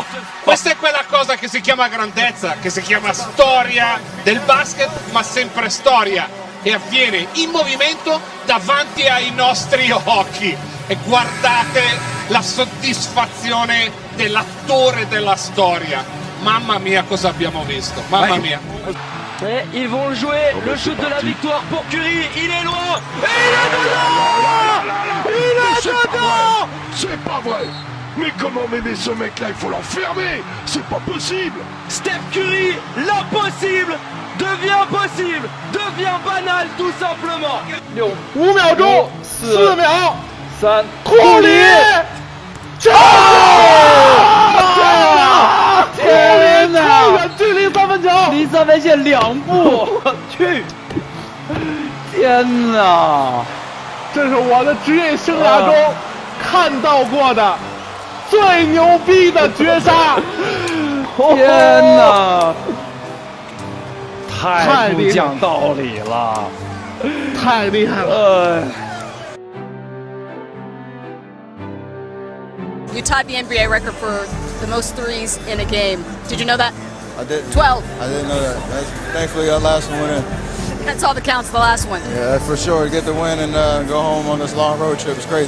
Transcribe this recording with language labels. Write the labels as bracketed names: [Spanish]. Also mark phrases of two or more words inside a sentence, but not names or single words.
[Italian] Questa è quella cosa che si chiama grandezza, che si chiama storia del basket, ma sempre storia. e avviene in movimento davanti ai nostri occhi. E guardate la soddisfazione dell'attore della storia. Mamma mia, cosa abbiamo visto, mamma mia. [French] Et ils vont jouer le shoot de la victoire pour Curry, il est loin, et il est dedans! Il est dedans! C'est pas vrai! Mais comment m'aimer ce mec-là? Il faut l'enfermer! C'est pas possible! Steph Curry, l'impossible devient possible, devient banal tout simplement. [Chinese] 5 秒钟，4秒，3，库里，天哪！超远距离三分球，离三分线2步，我去！天哪！这是我的职业生涯中看到过的最牛逼的绝杀！天哪！太不讲道理了，太厉害了！ [English] You tied the NBA record for the most threes in a game. Did you know that? I didn't. 12. I didn't know that. Thankfully, our last one went in. That's all that counts, the last one. Yeah, for sure. To get the win and go home on this long road trip is crazy.